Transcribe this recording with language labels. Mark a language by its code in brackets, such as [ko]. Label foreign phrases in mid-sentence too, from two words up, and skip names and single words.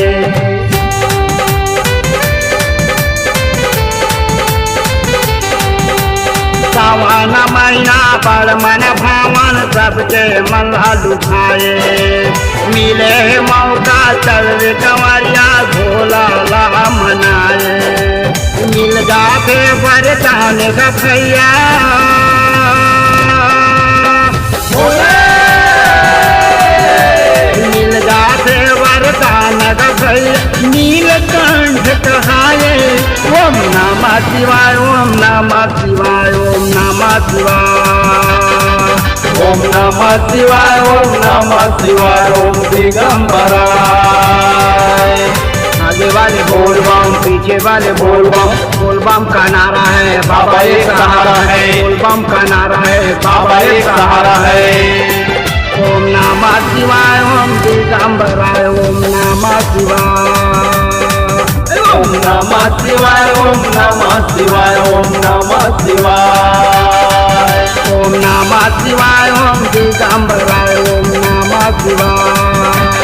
[hi] सावन महीना बड़ मन भावन सबके मन लुभाए मिले मौका चल रे कंवरिया भोला ला मनाए मिल जाते वरदान का भैया मिल जाते वरदान का भैया नीलकंठ कहाए [sa] ओम नमः शिवाय ओम नमः शिवाय ओम नमः शिवाय ओम नमः शिवाय ओम नमः शिवाय ओम दिगंबराय। [hi] आगे वाले बोल बम पीछे वाले बोल बम का नारा है बाबा एक सहारा है, बोल बम का नारा है बाबा एक सहारा है। [sa] ओम नमः शिवाय ओम दिगंबराय ओम नमः शिवाय ओम नमः शिवाय ओम नमः शिवाय ओम नमः शिवाय। ओम नमः शिवाय ओम दिगंबराय ओम नमः शिवाय